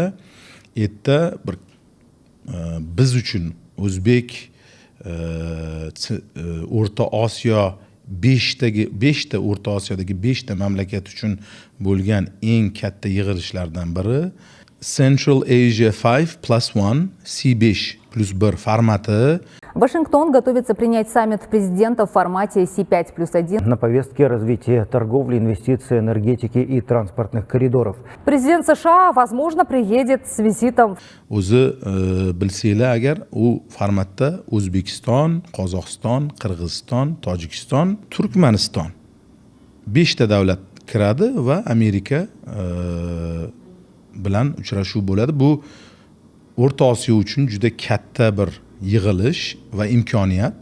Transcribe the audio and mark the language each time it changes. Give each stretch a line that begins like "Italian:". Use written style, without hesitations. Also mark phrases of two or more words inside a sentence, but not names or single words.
Uzbek: Erta bir biz uchun o'zbek O'rta Osiyo 5ta O'rta Osiyodagi 5ta mamlakat uchun bo'lgan eng katta yig'ilishlardan biri Central Asia 5+1 C5+1 formati.
Russian: Вашингтон готовится принять саммит президентов в формате C5+1. На повестке развитие торговли, инвестиций, энергетики и транспортных коридоров. Президент США, возможно, приедет с визитом.
Uzbek: O'zi bilsanglar agar, u formatda O'zbekiston, Qozog'iston, Qirg'iziston, Tojikiston, Turkmaniston 5ta davlat kiradi va Amerika bilan uchrashuv bo'ladi. Bu O'rta Osiyo uchun juda katta bir yig'ilish va imkoniyat.